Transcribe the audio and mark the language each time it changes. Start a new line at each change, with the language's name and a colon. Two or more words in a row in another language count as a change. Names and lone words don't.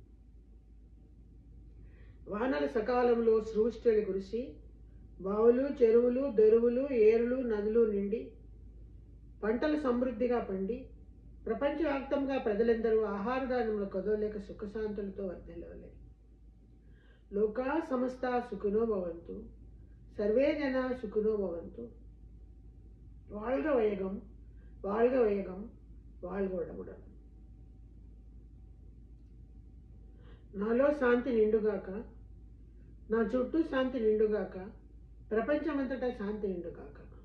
Telugu: వానలు సకాలంలో సృష్టివలె కురిసి బావులు, చెరువులు, దొరువులు, ఏరులు, నదులు నిండి పంటలు సమృద్ధిగా పండి ప్రపంచవ్యాప్తంగా ప్రజలందరూ ఆహారధాన్యములు కదలేక సుఖశాంతులతో వర్ధిల్లవలే.
Sanskrit: లోకా సమస్త సుఖినో భవంతు. సర్వే జన సుఖినో భవంతు.
Tamil: வாழ்க வையகம், வாழ்க வையகம், வாழ்க வளமுடன்.
Telugu: నాలో శాంతి నిండుగాక, నా చుట్టూ శాంతి నిండుగాక, ప్రపంచమంతటా శాంతి నిండుగాక.